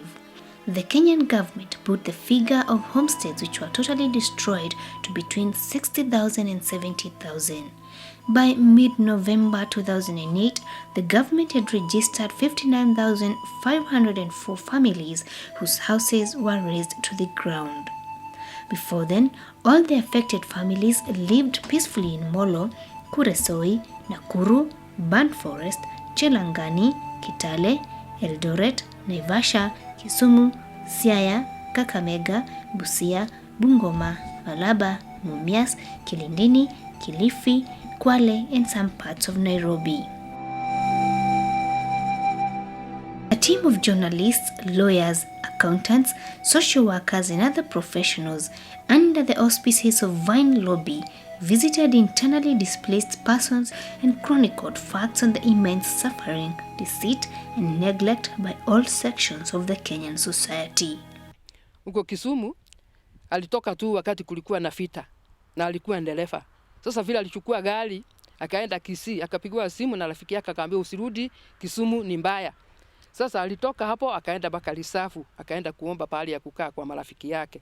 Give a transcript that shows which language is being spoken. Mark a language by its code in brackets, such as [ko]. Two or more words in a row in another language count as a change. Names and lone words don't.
[en] The Kenyan government put the figure of homesteads which were totally destroyed to between 60,000 and 70,000. By mid-November 2008, the government had registered 59,504 families whose houses were razed to the ground. Before then, all the affected families lived peacefully in Molo, Kuresoi, Nakuru, Burnt Forest, Chelangani, Kitale, Eldoret, Naivasha, Kisumu, Siaya, Kakamega, Busia, Bungoma, Malaba, Mumias, Kilindini, Kilifi, Kwale, and some parts of Nairobi. A team of journalists, lawyers, accountants, social workers, and other professionals under the auspices of Vine Lobby visited internally displaced persons and chronicled facts on the immense suffering, deceit, and neglect by all sections of the Kenyan society. [sw] Huko Kisumu alitoka tu wakati kulikuwa na vita na alikuwa ndereva. Sasa vile alichukua gari akaenda Kisii, akapigiwa simu na rafiki yake akaambia usirudi Kisumu ni mbaya. Sasa alitoka hapo akaenda mpaka Lisafu, akaenda kuomba pahali ya kukaa kwa marafiki yake.